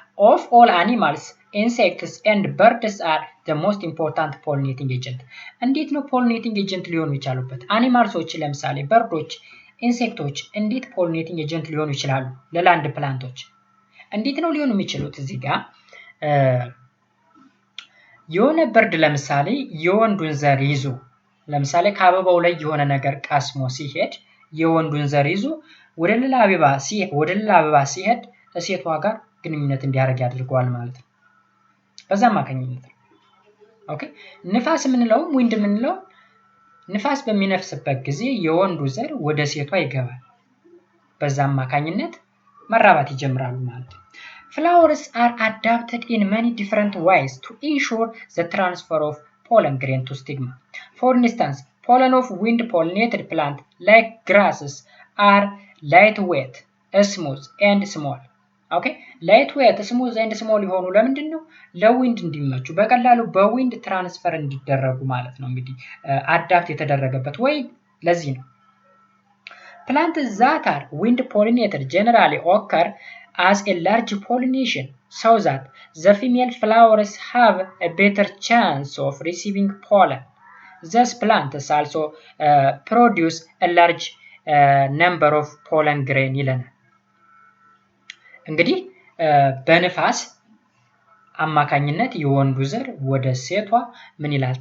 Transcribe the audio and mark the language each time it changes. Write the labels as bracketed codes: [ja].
[en] Of all animals, insects and birds are the most important pollinating agent. [am] እንዴት ነው ፖሊኔቲንግ ኤጀንት ሊሆኑ ይቻሉበት? አኒማልሶች ለምሳሌ በርዶች፣ ኢንሴክቶች እንዴት ፖሊኔቲንግ ኤጀንት ሊሆኑ ይችላሉ? ለላንድ ፕላንቶች እንዴት ነው ሊሆኑ የሚችሉት? እዚህ ጋር የሆነ በርድ ለምሳሌ የወንዱን ዘር ይዞ ለምሳሌ ከአበባው ላይ የሆነ ነገር ቀስሞ ሲሄድ የወንዱን ዘር ይዞ ወደ ሌላ አበባ ሲሄድ ከሴቷ ጋር ግንኙነት እንዲያደርግ ያደርገዋል ማለት ነው። በዛ አማካኝነት ነው። ኦኬ ንፋስ የምንለው ዊንድ የምንለው ንፋስ በሚነፍስበት ጊዜ የወንዱ ዘር ወደ ሴቷ ይገባል። በዛ አማካኝነት መራባት ይጀምራሉ ማለት ነው። [en] Flowers are adapted in many different ways to ensure the transfer of pollen grain to stigma. For instance, pollen of wind pollinated plant like grasses are lightweight, smooth and small. [am] ኦኬ [en] lightweight, smooth and small [am] የሆኑ ለምንድን ነው? ለዊንድ እንዲመቹ በቀላሉ በዊንድ ትራንስፈር እንዲደረጉ ማለት ነው። እንግዲህ አዳፕት የተደረገበት ወይ ለዚህ ነው። [en] Plants that are wind pollinated generally occur as a large pollination so that the female flowers have a better chance of receiving pollen. Thus plants also produce a large number of pollen grain [am] ይለናል። እንግዲህ በንፋስ አማካኝነት የወንዱ ዘር ወደ ሴቷ ምን ይላል?